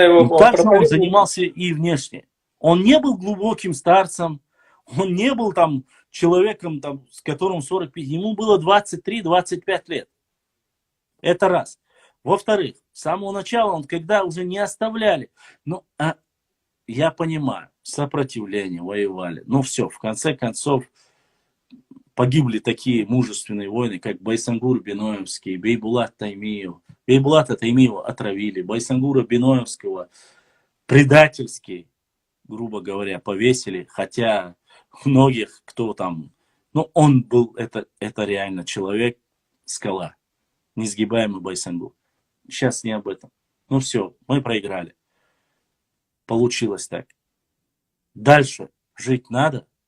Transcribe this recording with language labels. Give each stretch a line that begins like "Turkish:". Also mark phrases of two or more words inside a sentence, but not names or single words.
Russian: также он занимался и внешне. Он не был глубоким старцем, он не был там человеком, там, с которым 45, ему было 23-25 лет. Это раз. Во-вторых, с самого начала, он когда уже не оставляли, я понимаю, сопротивление, воевали. Но все, в конце концов, погибли такие мужественные воины, как Байсангур Биноевский, Бейбулат Таймиев. Бейбулата Таймиева отравили, Байсангура Биноевского предательски, грубо говоря, повесили, хотя многих, кто там, он был, это реально человек, скала, несгибаемый Байсангур. Сейчас не об этом. Все, мы проиграли. Получилось так. Дальше жить надо.